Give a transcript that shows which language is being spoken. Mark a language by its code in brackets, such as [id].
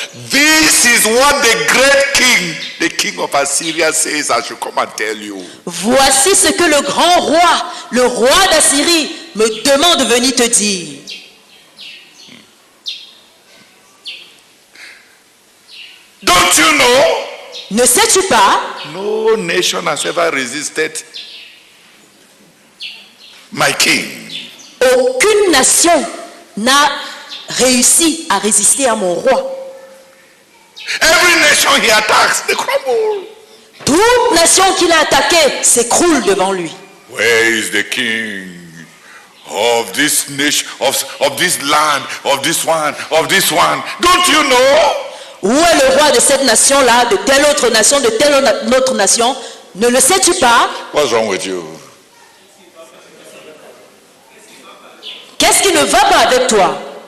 [en] this is what the king of Assyria says I should come and tell you." [fr] voici ce que le grand roi, le roi d'Assyrie, me demande de venir te dire. [en] Don't you know? [fr] Ne sais-tu pas? [en] No nation has ever resisted my king. [fr] Aucune nation n'a réussi à résister à mon roi. [en] Every nation he attacks, they crumble. [fr] Toute nation qu'il a attaquée s'écroule devant lui. [en] Where is the king of this nation, of this land, of this one, of this one? Don't you know? [fr] Où est le roi de cette nation-là, de telle autre nation, de telle autre nation? Ne le sais-tu pas? [en] What's wrong with you? [fr] Qu'est-ce qui ne va pas avec toi?